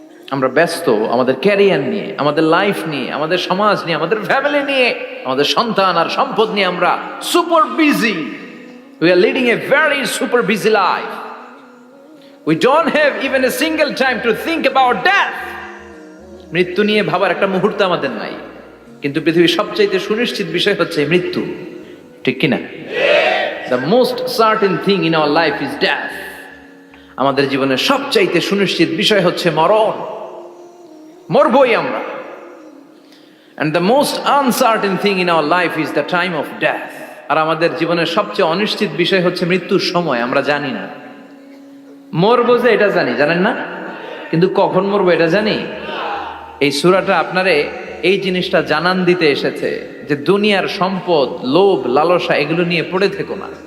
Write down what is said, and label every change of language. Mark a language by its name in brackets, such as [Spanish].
[Bangla] আমরা ব্যস্ত আমাদের ক্যারিয়ার নিয়ে, আমাদের লাইফ নিয়ে, আমাদের সমাজ নিয়ে, আমাদের ফ্যামিলি নিয়ে, আমাদের সন্তান আর সম্পদ নিয়ে আমরা super busy. [English] We are leading a very super busy life. We don't have even a single time to think about death. [Bangla] মৃত্যু নিয়ে ভাবার একটা মুহূর্ত আমাদের নাই। কিন্তু পৃথিবীর সবচাইতে সুনিশ্চিত বিষয় হচ্ছে মৃত্যু, ঠিক কিনা? [English] The most certain thing in our life is death. [Bangla] আমাদের জীবনের সবচাইতে সুনিশ্চিত বিষয় হচ্ছে মরণ। মরবই আমরা। [English] And the most uncertain thing in our life is the time of death. [Bangla] আর আমাদের জীবনের সবচেয়ে অনিশ্চিত বিষয় হচ্ছে মৃত্যুর সময়। আমরা জানি না। মরবো যে এটা জানি, জানেন না? কিন্তু কখন মরবো এটা জানি? এই সূরাটা আপনারে এই জিনিসটা জানান দিতে এসেছে যে দুনিয়ার সম্পদ, লোভ, লালসা এগুলো নিয়ে পড়ে থেকো না।